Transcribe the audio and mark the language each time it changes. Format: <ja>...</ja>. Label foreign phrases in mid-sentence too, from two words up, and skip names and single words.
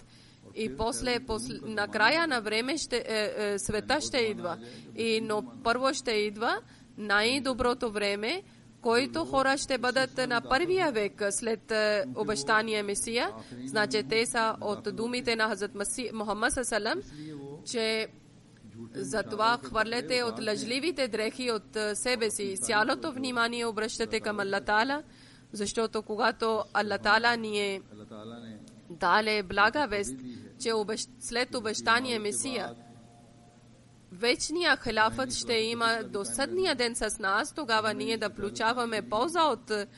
<bg>И на края на време света ще идва. Но първо ще идва най-доброто време, който хора ще бъдат на първия век след обещания Месия. Значи те са от думите на Хазрат Мухаммад</bg> <ar>صلى الله عليه وسلم,</ar> <bg>че затова хвърляте от лъжливите дрехи от себе си. Цялото внимание обръщате към</bg> <ar>الله تعالى,</ar> <bg>защото когато</bg> <ar>الله تعالى</ar> <bg>ни е дале блага вест, че след обещания Месия вечния хилафът ще има до съдния ден с нас, тогава ние да получаваме полза от</bg>